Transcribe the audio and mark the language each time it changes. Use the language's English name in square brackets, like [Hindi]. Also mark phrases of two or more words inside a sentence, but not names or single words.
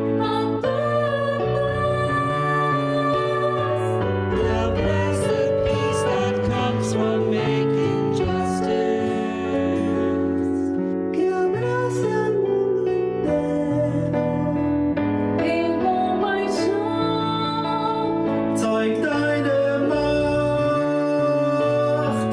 [English] The blessed peace that comes from making justice. [Portuguese] Que abraça o mundo inteiro. Em compaixão. [German] Zeig deine Macht.